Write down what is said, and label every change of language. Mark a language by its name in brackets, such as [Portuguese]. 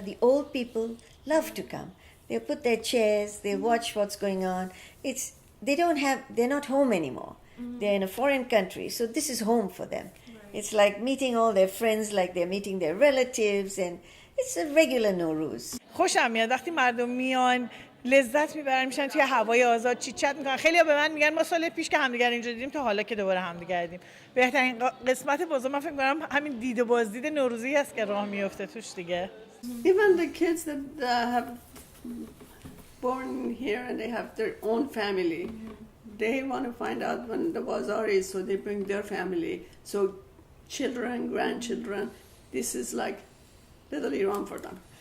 [English] The old people love to come. They put their chairs, they watch what's going on. They're not home anymore. They're in a foreign country, so this is home for them. It's like meeting all their friends, like they're meeting their relatives, and it's a regular Nowruz. [Persian] خوشم میاد وقتی مردم میان لذت میبرن میشن توی هوای آزاد چیت چت میکنن. خیلی‌ها به من میگن ما سال پیش که همدیگر اینجا دیدیم تا حالا که دوباره همدیگر دیدیم. بهترین قسمت بازار من فکر می‌کنم همین دید و بازدید نوروزی است که راه میفته توش دیگه. [English] Even the kids that have born here and they have their own family, they want to find out when the bazaar is, so they bring their family. So children, grandchildren, this is like little Iran for them.